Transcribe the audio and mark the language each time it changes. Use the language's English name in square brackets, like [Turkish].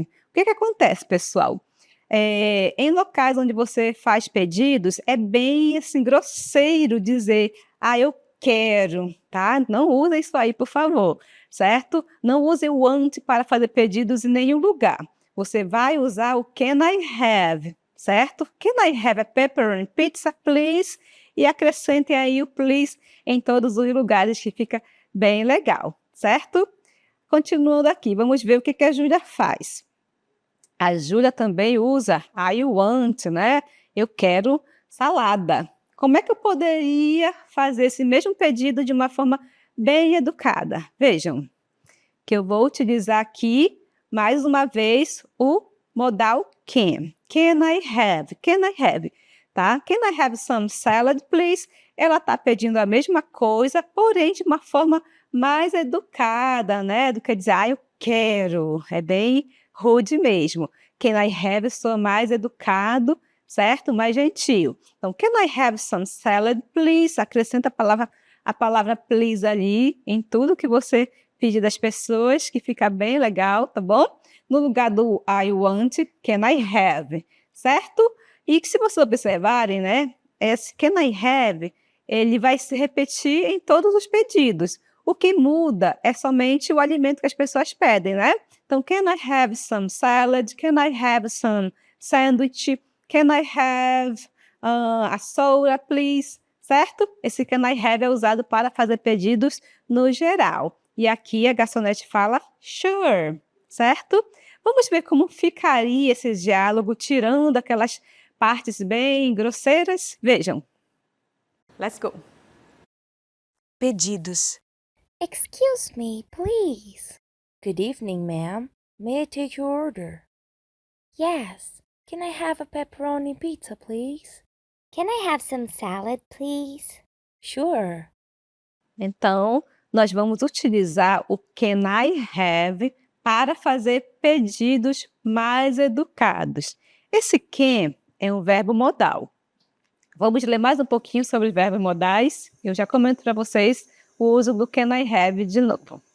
[Portuguese] O que acontece, pessoal? Em locais onde você faz pedidos, é bem assim, grosseiro dizer, eu quero, tá? Não use isso aí, por favor, certo? Não use o want para fazer pedidos em nenhum lugar. Você vai usar o can I have, certo? [English] Can I have a pepperoni pizza, please? [Portuguese] E acrescentem aí o please em todos os lugares, que fica bem legal, certo? Continuando aqui, vamos ver o que a Júlia faz. A Júlia também usa I want, né? Eu quero salada. Como é que eu poderia fazer esse mesmo pedido de uma forma bem educada? Vejam, que eu vou utilizar aqui, mais uma vez, o modal can. [English] Can I have? Can I have? Tá? Can I have some salad, please? [Portuguese] Ela está pedindo a mesma coisa, porém de uma forma mais educada, né? Do que dizer, eu quero. É bem rude mesmo. [English] Can I have? [Portuguese] Sou mais educado, certo? Mais gentil. [English] Então, can I have some salad, please? [Portuguese] Acrescenta a palavra please ali em tudo que você pedir das pessoas, que fica bem legal, tá bom? No lugar do [English] I want, can I have, certo? [Portuguese] E que se vocês observarem, né, esse can I have, ele vai se repetir em todos os pedidos. O que muda é somente o alimento que as pessoas pedem, né? [English] Então, can I have some salad? Can I have some sandwich? Can I have a soda, please? Certo? [Portuguese] Esse can I have é usado para fazer pedidos no geral. E aqui a garçonete fala sure, certo? Vamos ver como ficaria esse diálogo, tirando aquelas partes bem grosseiras. [English] Vejam. Let's go. [Portuguese] Pedidos. [English] Excuse me, please. Good evening, ma'am. May I take your order? Yes. Can I have a pepperoni pizza, please? Can I have some salad, please? Sure. [Portuguese] Então, nós vamos utilizar o can I have para fazer pedidos mais educados. Esse can é um verbo modal. Vamos ler mais um pouquinho sobre os verbos modais. Eu já comento para vocês o uso do can I have de novo.